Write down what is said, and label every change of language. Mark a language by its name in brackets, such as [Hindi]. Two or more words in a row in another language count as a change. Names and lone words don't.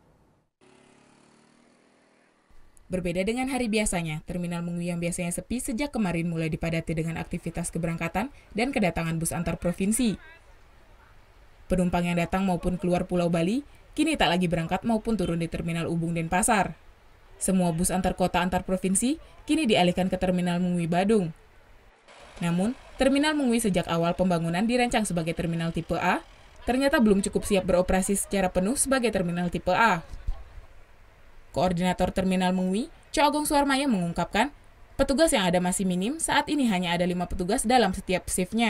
[Indonesian] Berbeda dengan hari biasanya, Terminal Mengwi yang biasanya sepi sejak kemarin mulai dipadati dengan aktivitas keberangkatan dan kedatangan bus antar provinsi. Penumpang yang datang maupun keluar Pulau Bali kini tak lagi berangkat maupun turun di Terminal Ubung Denpasar. Semua bus antar kota antar provinsi kini dialihkan ke Terminal Mengwi Badung. Namun, Terminal Mengwi sejak awal pembangunan dirancang sebagai terminal tipe A, ternyata belum cukup siap beroperasi secara penuh sebagai terminal tipe A. Koordinator Terminal Mengwi, Co Agung Suarmaya mengungkapkan, petugas yang ada masih minim, saat ini hanya ada 5 petugas dalam setiap shift-nya.